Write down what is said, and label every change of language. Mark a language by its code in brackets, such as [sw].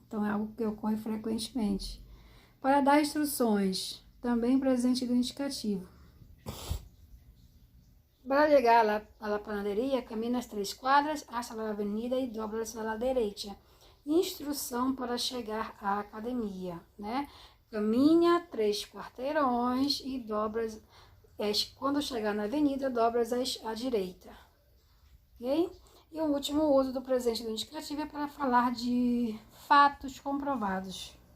[pt] Então, é algo que ocorre frequentemente. Para dar instruções, também presente do indicativo. [es] Para llegar a la panadería, camina 3 cuadras hasta la avenida [pt] e dobras [es] a la derecha. [pt] Instrução para chegar à academia, né? Caminha 3 quarteirões e dobras, quando chegar na avenida, dobras à direita. Ok? E o último uso do presente do indicativo é para falar de fatos comprovados.